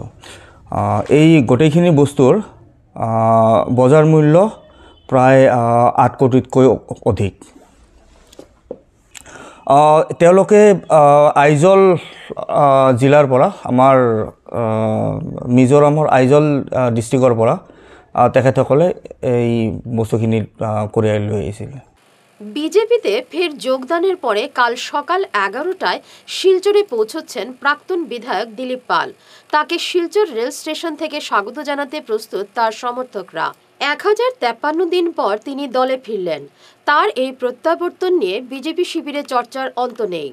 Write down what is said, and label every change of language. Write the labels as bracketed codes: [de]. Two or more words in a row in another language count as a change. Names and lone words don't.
[as] এই গোটেইখিনি বস্তুৰ বজাৰ মূল্য প্ৰায় 8 কোটিতকৈ অধিক। তেওঁলোকে আইজল জিলাৰ পৰা, আমাৰ মিজোৰামৰ আইজল ডিষ্ট্ৰিক্টৰ পৰা তেখেতসকলে এই বস্তুখিনি কঢ়িয়াই লৈ আহিছিল। [bn] বিজেপিতে ফের যোগদানের পরে কাল সকাল 11টায় শিলচরে পৌঁছচ্ছেন প্রাক্তন বিধায়ক দিলীপ পাল। তাকে শিলচর রেল স্টেশন থেকে স্বাগত জানাতে প্রস্তুত তার সমর্থকরা। 1053 দিন পর তিনি দলে ফিরলেন। তার এই প্রত্যাবর্তন নিয়ে বিজেপি শিবিরে চর্চার অন্ত নেই।